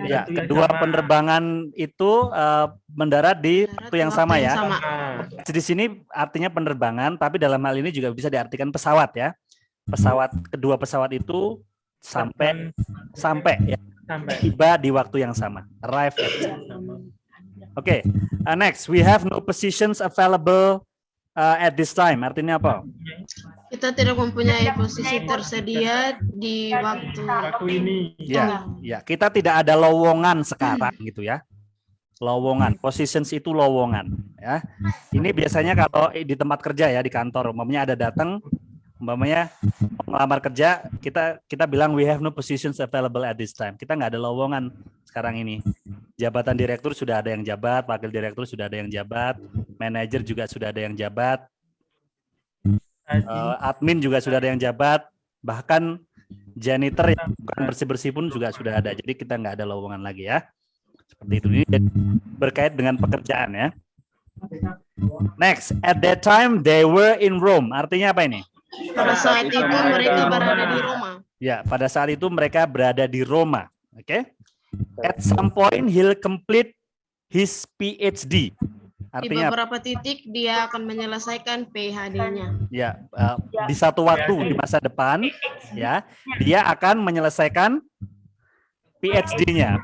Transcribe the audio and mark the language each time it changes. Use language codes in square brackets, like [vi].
[id] Ya, kedua penerbangan itu mendarat di waktu yang sama ya. Di sini artinya penerbangan, tapi dalam hal ini juga bisa diartikan pesawat ya. Kedua pesawat itu sampai ya. Tiba di waktu yang sama. [en] Arrive at. Oke, next we have no positions available at this time. [id] Artinya apa? Kita tidak mempunyai posisi tersedia di waktu ini. Ya, kita tidak ada lowongan sekarang gitu ya. Lowongan, positions itu lowongan ya. Ini biasanya kalau di tempat kerja ya, di kantor, umpamanya ada datang, umpamanya melamar kerja, kita bilang [en] we have no positions available at this time. [id] Kita nggak ada lowongan sekarang ini. Jabatan direktur sudah ada yang jabat, wakil direktur sudah ada yang jabat, manajer juga sudah ada yang jabat, admin juga sudah ada yang jabat, bahkan janitor yang bukan bersih-bersih pun juga sudah ada. Jadi kita nggak ada lowongan lagi ya. Seperti itu. Ini berkait dengan pekerjaan ya. [en] Next, at that time they were in Rome. [id] Artinya apa ini? Pada saat itu mereka berada di Roma. Ya, pada saat itu mereka berada di Roma. Oke. [en] At some point he'll complete his PhD. [id] Di Artinya beberapa titik dia akan menyelesaikan PhD-nya. ya, di satu waktu di masa depan ya, dia akan menyelesaikan PhD-nya.